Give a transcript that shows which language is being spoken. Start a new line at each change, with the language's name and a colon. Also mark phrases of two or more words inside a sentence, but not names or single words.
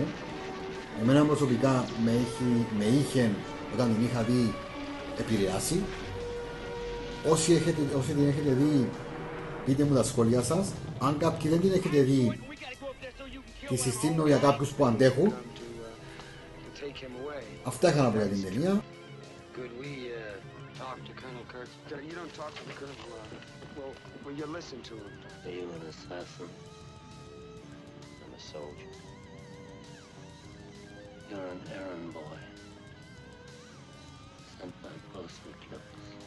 Greek: Εμένα προσωπικά με είχε, όταν την είχα δει, επηρεάσει. Όσοι την έχετε δει, πείτε μου τα σχόλια σας. Αν κάποιοι δεν την έχετε δει, τη συστήνω για κάποιους που αντέχουν. Αυτά είχα να πω για την ταινία.
English: Will you listen to him? Are you an assassin? I'm a soldier. You're an errand boy. Sent by postal clerks.